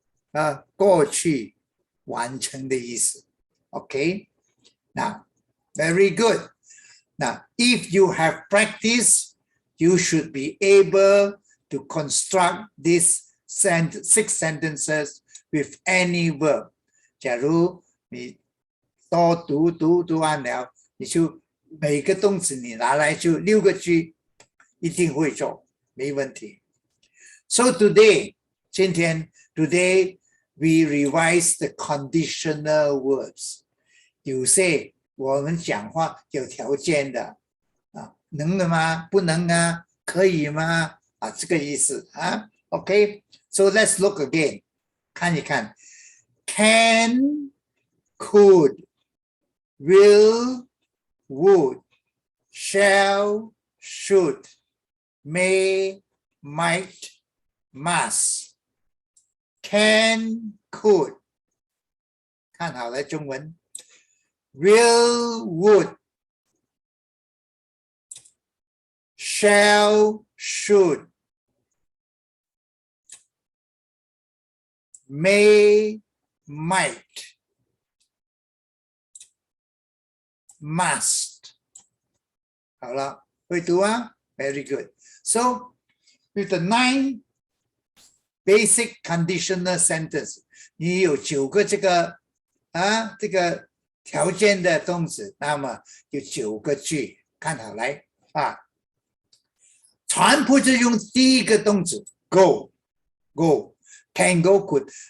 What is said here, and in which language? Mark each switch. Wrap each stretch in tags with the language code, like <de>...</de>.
<zh>呢过去完成的意思</zh> <en>OK now very good now if you have practiced you should be able to construct these 6 sentences with any verb</en> <zh>假如你多读完了，你就每个动词你拿来就6个句，一定会做，没问题。</zh> <en>So today,</en> <zh>今天</zh> <en>today we revise the conditional words.</en> <zh>有些我们讲话有条件的能的吗？不能啊？可以吗？这个意思</zh> <en>OK, so let's look again.</en> <zh>看一看。</zh> <en>Can, could, will, would, shall, should, may, might, must. Can, could.</en> <zh>看好了中文</zh> <en>will, would, shall, should, may, might, must.</en> <zh>好了，会读？</zh> <en>Very good. So, with the 9 basic conditional sentences,</en> <zh>你有9个这个条件的动词，那么有9个句，看好来全部就用第一个动词</zh> <en>go, can go, could.</en>